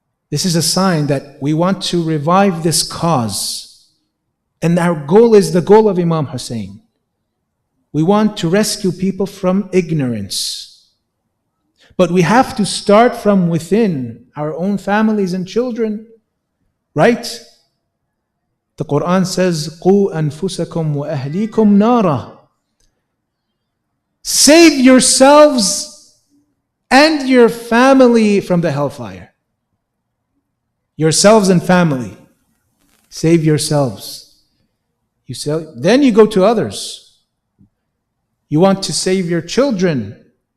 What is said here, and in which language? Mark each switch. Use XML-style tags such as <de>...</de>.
<en>This is a sign that we want to revive this cause. And our goal is the goal of Imam Hussein. We want to rescue people from ignorance. But we have to start from within our own families and children. Right? The Quran says,</en> <ar>قُوا أَنفُسَكُمْ وَأَهْلِيكُمْ نَارًا.</ar> <en>Save yourselves and your family from the hellfire. Yourselves and family. Save yourselves. Then you go to others. You want to save your children.</en>